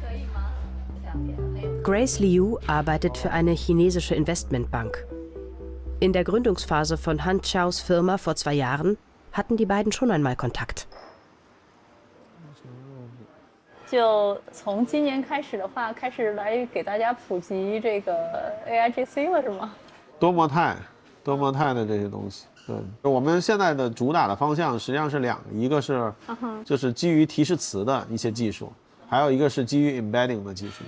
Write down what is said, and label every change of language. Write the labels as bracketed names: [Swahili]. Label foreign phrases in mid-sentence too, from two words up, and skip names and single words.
[German] Grace Liu arbeitet für eine chinesische Investmentbank. In der Gründungsphase von Han Xiaos Firma vor 2 Jahren hatten die beiden schon einmal Kontakt. [Chinese] 就从今年开始的话，开始来给大家普及这个 AIGC 了，是吗？多模态的这些东西，对，我们现在的主打的方向实际上是2个，一个是就是基于提示词的一些技术，还有一个是基于 embedding 的技术。